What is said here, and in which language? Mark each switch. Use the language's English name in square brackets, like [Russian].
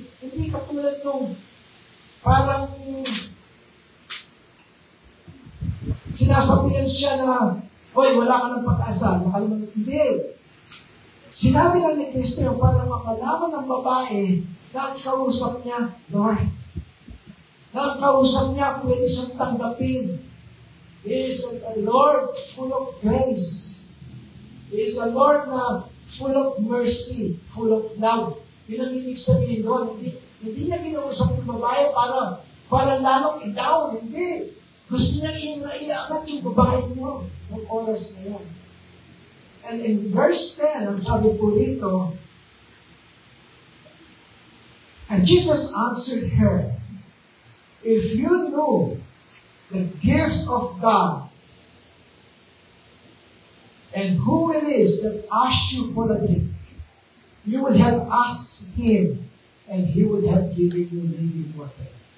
[Filipino] Hindi katulad nung parang sinasabihan siya na, hoy, wala ka ng pag-asa. Hindi. Sinabi lang ni Kristo yung parang makalaman ng babae na ang kausap niya, Lord. Na ang kausap niya, pwede siyang tanggapin. [English] He is a Lord full of grace. He is a Lord na full of mercy, full of love. [Filipino] Yun ang ibig sabihin doon. Hindi niya kinausap yung babae para lalong i-down. Hindi. Gusto niya iangat yung babae niyo ng oras na yun. [English] And in verse 10, [Filipino] ang sabi po rito, [English] and Jesus answered her, if you knew the gift of God and who it is that asked you for a drink, you would have asked Him and He would have given you living water.